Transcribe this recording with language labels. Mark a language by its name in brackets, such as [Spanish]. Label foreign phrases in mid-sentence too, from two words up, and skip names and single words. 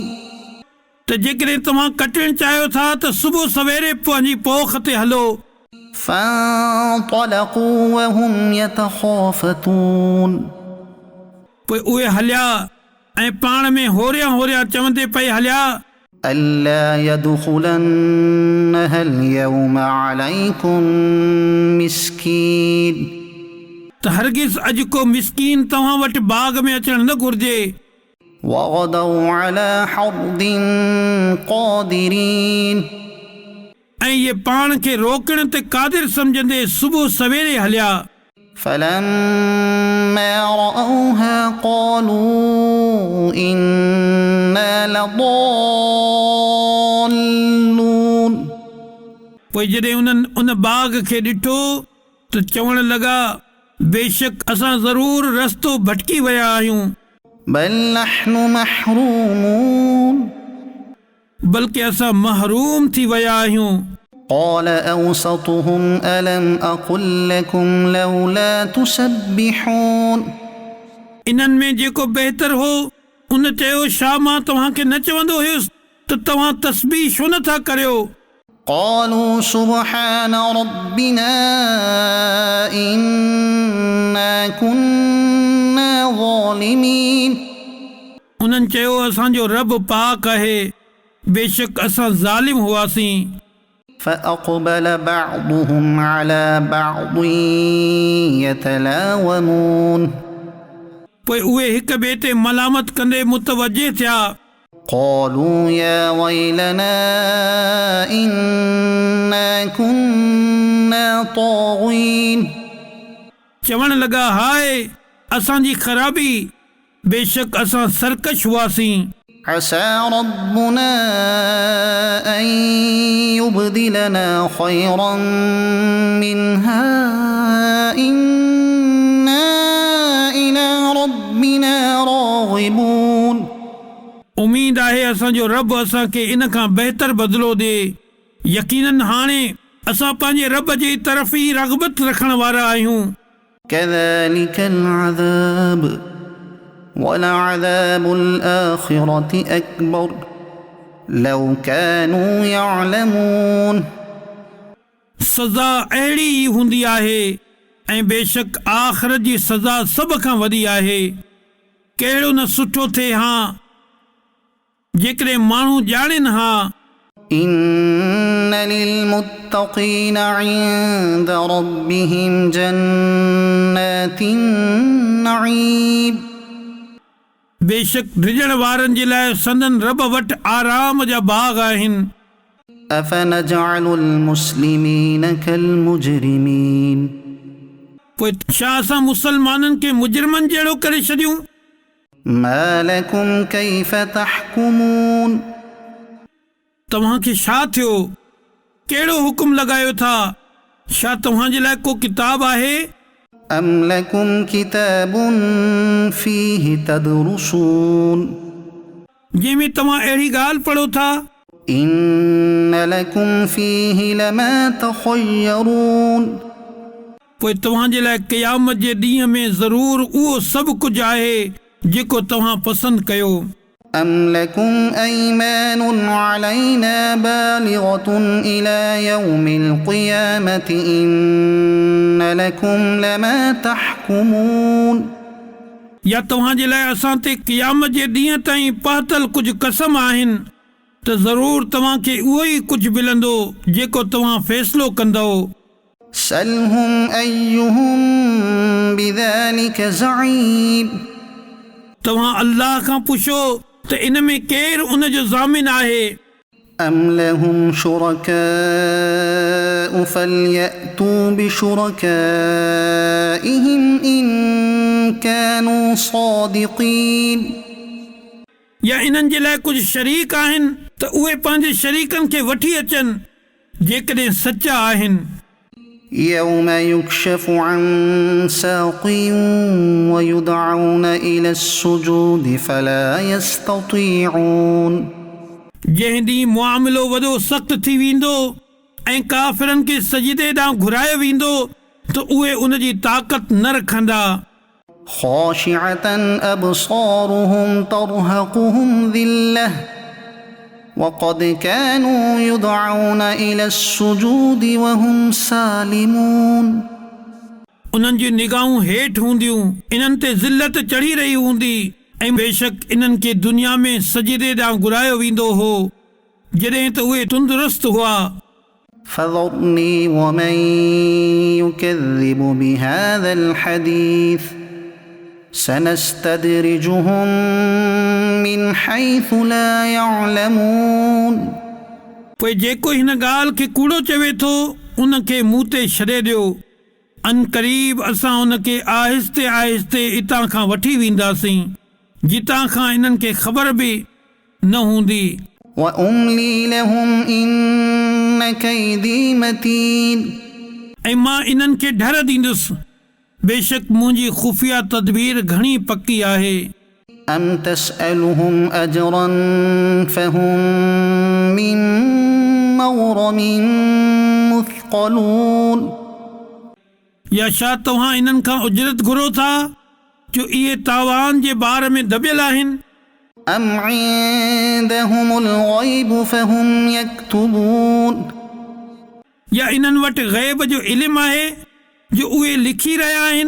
[Sindhi] त जेकॾहिं तव्हां कटणु चाहियो था त सुबुह सवेरे पंहिंजी पोख ते हलो। [Arabic] فانطلقوا وهم يتخافتون. [Sindhi] पोइ उहे हलिया ऐं पाण में होरिया होरिया चवंदे पई हलिया। [Arabic] ألا يدخلنها اليوم عليكم مسكين. [Sindhi] त त हरगिज़ अॼु को मिसकीन तव्हां वटि बाग़ में अचणु न घुर्जे। [Arabic] وغدوا على حرد قادرين [Sindhi] ऐं इहे पाण खे रोकण ते क़ादिर सम्झंदे सुबुह सवेरे हलिया। [Arabic] فلما رأوها قالوا إنا لضالون [Sindhi] पोइ जॾहिं उन्हनि उन बाग़ खे ॾिठो त चवण लॻा बेशक असां ज़रूर रस्तो भटकी विया आहियूं। [Arabic] بل نحن محرومون [Sindhi] बल्कि असां महरूम थी विया आहियूं। [Arabic] قال أوسطهم ألم أقل لكم لولا تسبحون [Sindhi] इन्हनि में जेको बहितर हो उन चयो छा मां तव्हांखे न चवंदो हुयुसि त तव्हां तस्बीह छो नथा करियो। [Arabic] قالوا سبحان ربنا إنا كنا ظالمين [Sindhi] उन्हनि चयो असांजो रब पाक आहे बेशक असां ज़ालिम हुआसीं। [Arabic] فأقبل بعضهم على بعض يتلاومون [Sindhi] पोइ उहे हिक ॿिए ते मलामत कंदे मुतवजे थिया। [Arabic] قالوا يا ويلنا إنا كنا طاغين [Sindhi] चवण लॻा हाय असांजी ख़राबी बेशक असां सरकश हुआसीं। [Arabic] عسى ربنا أن يبدلنا خيرا منها إنا إلى ربنا راغبون [Sindhi] उमीद आहे असांजो रब असांखे इन खां बहितर बदिलो ॾे। यकीनन हाणे असां पंहिंजे रब जी तरफ़ ई रग़बत रखण वारा आहियूं। [Arabic] كذلك العذاب ولعذاب الآخرة أكبر لو كانوا يعلمون [Sindhi] सज़ा अहिड़ी ई हूंदी आहे ऐं बेशक आख़िरत जी सज़ा सभ खां वॾी आहे। कहिड़ो न सुठो थिए हा जेकॾहिं माण्हू ॼाणनि हा। [Arabic] إن للمتقين عند ربهم جنات النعيم [Sindhi] बेशक रिजण वारनि जे लाइ संदन रब वटि आराम जा बाग़ आहिनि। [Arabic] أفنجعل المسلمين كالمجرمين [Sindhi] पोइ छा असां मुसलमाननि खे मुजरिमनि जहिड़ो करे छॾियूं। [Arabic] ما لكم كيف تحكمون [Sindhi] तव्हांखे छा थियो कहिड़ो हुकुम लॻायो था। छा तव्हांजे लाइ को किताब आहे [Arabic] أم لكم كتاب فيه تدرسون [Sindhi] जंहिंमें तव्हां अहिड़ी ॻाल्हि पढ़ो था। [Arabic] إن لكم فيه لما تخيرون [Sindhi] पोइ तव्हांजे लाइ क़यामत जे ॾींहं में ज़रूर उहो सभु कुझु आहे जेको तव्हां पसंदि कयो। [Arabic] أم لكم أيمان علينا بالغة إلى يوم القيامة إن لكم لما تحكمون [Sindhi] या तव्हांजे लाइ असां ते क़यामत जे ॾींहं ताईं पहतल कुझु कसम आहिनि त ज़रूर तव्हांखे उहो ई कुझु मिलंदो जेको तव्हां फ़ैसिलो कंदव। [Arabic] سلهم أيهم بذلك زعيم [Sindhi] तव्हां अल्लाह खां पुछो त इन में केरु उन जो ज़ामिन आहे। [Arabic] أم لهم شركاء فليأتوا بشركائهم إن كانوا صادقين [Sindhi] या इन्हनि जे लाइ कुझु शरीक आहिनि त उहे पंहिंजे शरीकनि खे वठी अचनि जेकॾहिं सचा आहिनि। [Arabic] يوم يكشف عن ساق ويدعون إلى السجود فلا يستطيعون [Sindhi] जंहिं ॾींहुं मुआमिलो वॾो सख़्तु थी वेंदो ऐं काफ़िरनि खे सजदे ॾांहुं घुरायो वेंदो त उहे उन जी ताक़त न रखंदा। [Arabic] خاشعة أبصارهم ترهقهم ذلة وقد كانوا يدعون إلى السجود وهم سالمون [Sindhi] उन्हनि जी निगाहूं हेठि हूंदियूं इन्हनि ते ज़िल्लत चढ़ी रही हूंदी ऐं बेशक इन्हनि खे दुनिया में सजदे ॾांहुं घुरायो वेंदो हो जॾहिं त उहे तंदुरुस्त हुआ। [Arabic] فذرني ومن يكذب بهذا الحديث سنستدرجهم من حيث لا يعلمون [Sindhi] पोइ जेको हिन ॻाल्हि खे कूड़ो चवे थो उन खे मूं ते छॾे ॾियो अन क़रीब असां उन खे आहिस्ते आहिस्ते इतां खां वठी वेंदासीं जितां खां इन्हनि खे ख़बर बि न हूंदी [Arabic] وأملي لهم إن كيدي متين [Sindhi] ऐं मां इन्हनि खे डर ॾींदुसि बेशक मुंहिंजी ख़ुफ़िया तदबीर घणी पकी आहे [Arabic] أم تسألهم أجرا فهم من مغرم مثقلون [Sindhi] या छा तव्हां इन्हनि खां उजरत घुरो था जो इहे तावान जे बार में दबियल आहिनि [Arabic] أم عندهم الغيب فهم يكتبون [Sindhi] या इन्हनि वटि ग़ैब जो इल्मु आहे जो उहे लिखी रहिया आहिनि